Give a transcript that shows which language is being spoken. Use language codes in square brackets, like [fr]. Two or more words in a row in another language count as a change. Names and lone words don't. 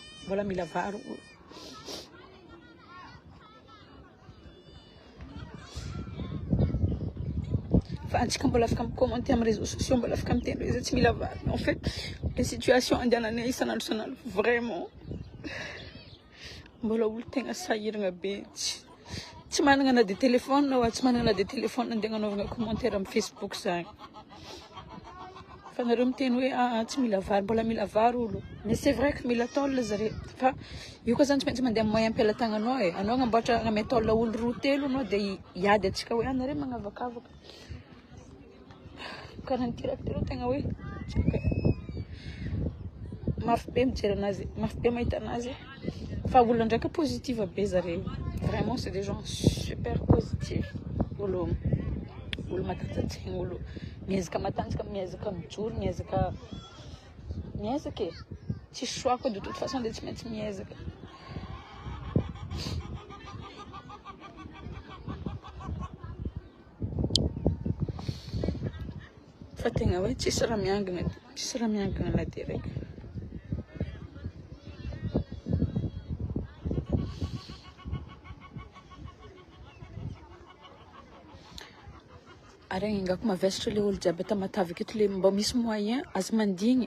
[mg] vola mila vary olo. Fa antsika mbola afaka micommenté amin'ny [fr] réseaux sociaux, [mg] mbola afaka mitendry izy tsy mila vary. [fr] En fait, les situations [mg] andehananay isan'andro isan'andro vraiment mbola olo tegna sahiragna be. Tsy managna na de téléphone tsy managna na de téléphone andeha hanaovana commentaire amin'ny Facebook zany. Fa nareo miteny hoe tsy mila vary, mbola mila vary olo. [fr] Mais c'est vrai que [mg] mila tôle zareo. Fa io koa zany tsy maintsy mandeha moyen am-pelantagnanao e. Anao agnamboatra agname tôle olo roa telo anao de hiady atsika hoe nareo magnavakavaka. Karaha tiraka telo tegna hoe mafy be mijery anazy, mafy be mahita anazy. Fa olo ndraiky positive be zareo. [fr] Vraiment c'est des gens super positifs. [mg] Olo matanjatsaigny, olo miezaka matanjaka, miezaka mijoro, miezaka e. Tsy choix koa [fr] de toute façon [mg] de tsy maintsy miezaka. Fa tegna hoe tsisy raha miangana na de raiky. Ary ingako mavesatra le olo jiaby ata Matavy aketo le mba misy moyen aza mandigny.